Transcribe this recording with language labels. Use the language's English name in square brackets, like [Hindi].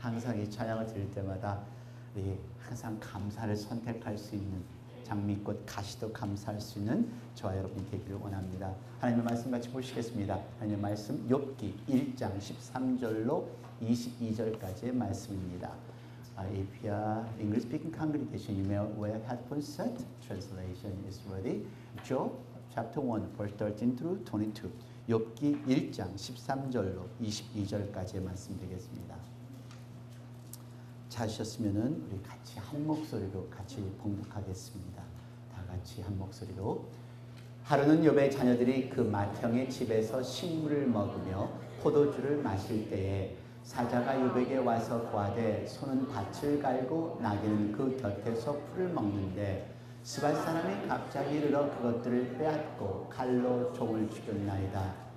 [Korean] 항상 이 찬양을 드릴 때마다 우리 항상 감사를 선택할 수 있는 장미꽃 가시도 감사할 수 있는 저와 여러분이 되기를 원합니다. 하나님의 말씀 같이 보시겠습니다. 하나님의 말씀 욥기 1장 13절로 22절까지의 말씀입니다. [English] If you are English speaking congregation, you may wear headphones set. Translation is ready. Job chapter 1 verse 13 through 22. [Korean] 욥기 1장 13절로 22절까지의 말씀 되겠습니다. 찾으셨으면은 우리 같이 한 목소리로 같이 봉독하겠습니다. 다 같이 한 목소리로. 하루는 욥의 자녀들이 그 맏형의 집에서 식물을 먹으며 포도주를 마실 때에 사자가 욥에게 와서 고하되 소는 밭을 갈고 나귀는 그 곁에서 풀을 먹는데 스밧 사람이 갑자기 이르러 그것들을 빼앗고 칼로 종을 죽였나이다.